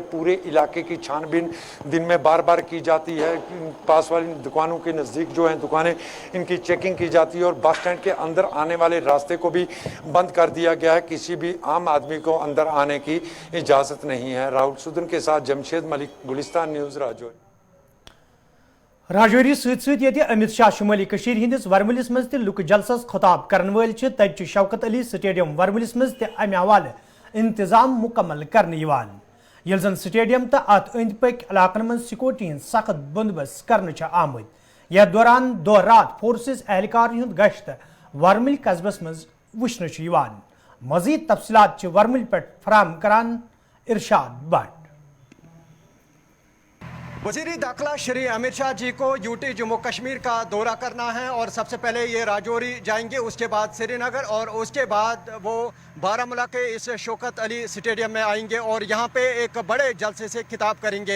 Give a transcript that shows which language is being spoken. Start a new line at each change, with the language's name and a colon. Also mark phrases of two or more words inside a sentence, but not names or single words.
Hindi: पूरे इलाके की छानबीन दिन में बार बार की जाती है, पास वाली दुकानों के नज़दीक जो हैं दुकानें इनकी चेकिंग की जाती है और
English: bus stand
Hindi: के अंदर आने वाले रास्ते को भी बंद कर दिया गया है, किसी भी आम आदमी को अंदर आने की इजाज़त नहीं है। राहुल सुदन के साथ जमशेद मलिक, गुलिस्तान न्यूज़ राजौरी।
Kashmiri: राजौरी सत अमित शाह शुमाली कशीर हिंदिस वरमलिस मज लुक जलसस खिताब करन वल तत शौकत अली स्टेडियम वरमलिस मज अमे हवाले इंतजाम मुकम्मल करने यल जन स्टेडियम तो अत अंद पक इलाकन मज सिक्योरिटी हंद सख्त बंदोबस्त करने आमद। यथ दौरान दो रात फोर्सेस एहलकार हुंद गश्त वरमल कस्बस मज वुचन। मजीद तफसीलात वरमल पे फराम करान इरशाद भट्ट।
Hindi: वज़ीर दाखिला श्री अमित शाह जी को यूटी जम्मू कश्मीर का दौरा करना है और सबसे पहले ये राजौरी जाएंगे, उसके बाद श्रीनगर और उसके बाद वो बारामूला के इस शौकत अली स्टेडियम में आएंगे और यहाँ पे एक बड़े जलसे से खिताब करेंगे।